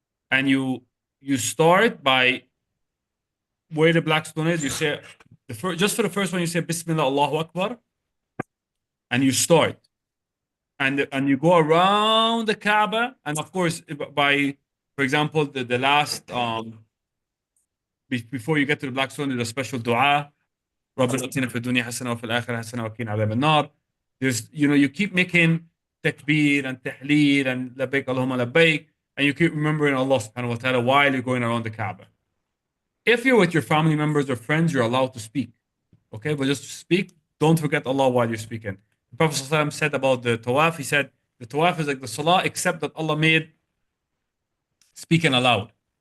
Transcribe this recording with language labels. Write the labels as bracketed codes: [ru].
[en] And you start by where the black stone is. You say just for the first one, you say Bismillah, Allahu Akbar, and you start, and you go around the Kaaba, and of course, for example, the last before you get to the black stone, there's a special dua. [ar] ربنا اتنا في الدنيا حسنة وفي الآخرة حسنة وقنا عذاب النار. [en] There's you keep making takbir and tahleel and labbaik Allahumma labbaik, and you keep remembering Allah subhanahu wa ta'ala while you're going around the Kaaba. If you're with your family members or friends, you're allowed to speak. Okay, but just speak. Don't forget Allah while you're speaking. The Prophet ﷺ said about the tawaf, he said, the tawaf is like the salah, except that Allah made speaking allowed.